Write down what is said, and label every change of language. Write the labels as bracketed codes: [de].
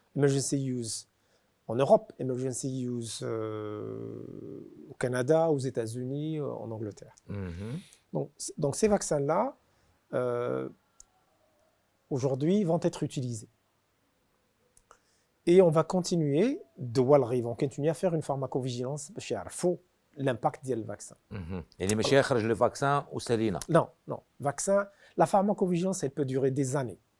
[fr] Emergency use en Europe, emergency use au Canada, aux États-Unis, en Angleterre. Donc ces vaccins-là, aujourd'hui, vont être utilisés. Et on va continuer, on continue à faire une pharmacovigilance [ar] باش يعرفوا [fr] l'impact [ar] ديال الفاكسان. يعني ماشي يخرج لو فاكسان وسالينا. [fr] Non, vaccin, la pharmacovigilance, elle peut durer des années.